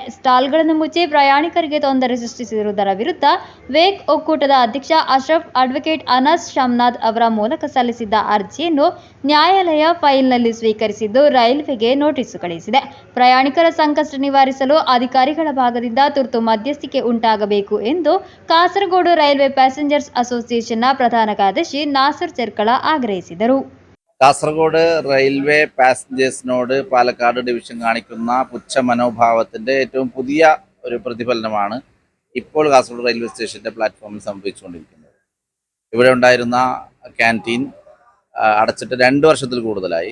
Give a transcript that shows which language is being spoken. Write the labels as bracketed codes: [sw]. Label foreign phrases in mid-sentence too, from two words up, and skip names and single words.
[kn] ಸ್ಟಾಲ್ಗಳನ್ನು ಮುಚ್ಚಿ ಪ್ರಯಾಣಿಕರಿಗೆ ತೊಂದರೆ ಸೃಷ್ಟಿಸಿರುವುದರ ವಿರುದ್ಧ ವೇಕ್ ಒಕ್ಕೂಟದ ಅಧ್ಯಕ್ಷ ಅಶ್ರಫ್ ಅಡ್ವೊಕೇಟ್ ಅನಸ್ ಶಮ್ನಾದ್ ಅವರ ಮೂಲಕ ಸಲ್ಲಿಸಿದ್ದ ಅರ್ಜಿಯನ್ನು ನ್ಯಾಯಾಲಯ ಫೈಲ್ನಲ್ಲಿ ಸ್ವೀಕರಿಸಿದ್ದು ರೈಲ್ವೆಗೆ ನೋಟಿಸ್ ಕಳುಹಿಸಿದೆ. ಪ್ರಯಾಣಿಕರ ಸಂಕಷ್ಟ ನಿವಾರಿಸಲು ಅಧಿಕಾರಿಗಳ ಭಾಗದಿಂದ ತುರ್ತು ಮಧ್ಯಸ್ಥಿಕೆ ಉಂಟಾಗಬೇಕು ಎಂದು ಕಾಸರಗೋಡು ರೈಲ್ವೆ ಪ್ಯಾಸೆಂಜರ್ಸ್ ಅಸೋಸಿಯೇಷನ್ನ ಪ್ರಧಾನ ಕಾರ್ಯದರ್ಶಿ നാസർ ചെർക്കള ആഗ്രഹിಸಿದರು. [ml] കാസർഗോഡ് റെയിൽവേ പാസഞ്ചേഴ്സിനോട് പാലക്കാട് ഡിവിഷൻ കാണിക്കുന്ന പുച്ഛ മനോഭാവത്തിൻ്റെ ഏറ്റവും പുതിയ ഒരു പ്രതിഫലനമാണ് ഇപ്പോൾ കാസർഗോഡ് റെയിൽവേ സ്റ്റേഷൻ്റെ പ്ലാറ്റ്ഫോമിൽ സംഭവിച്ചുകൊണ്ടിരിക്കുന്നത്. ഇവിടെ ഉണ്ടായിരുന്ന ക്യാൻറ്റീൻ അടച്ചിട്ട് 2 വർഷത്തിൽ കൂടുതലായി.